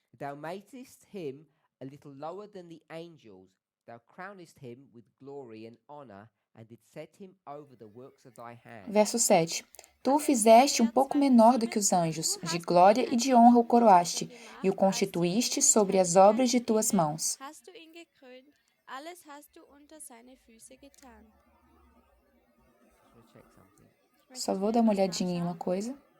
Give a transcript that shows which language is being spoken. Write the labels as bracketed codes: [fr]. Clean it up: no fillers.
[en] Thou madest him a little lower than the angels. Thou crownest him with glory and honor, and didst set him over the works of thy hand. [pt] Verso 7. Tu o fizeste um pouco menor do que os anjos, de glória e de honra o coroaste, e o constituíste sobre as obras de tuas mãos. [de] Hast du ihn gekrönt, alles hast du unter seine Füße getan. [en] Just wanna check something. [pt] Só vou dar uma olhadinha em uma coisa.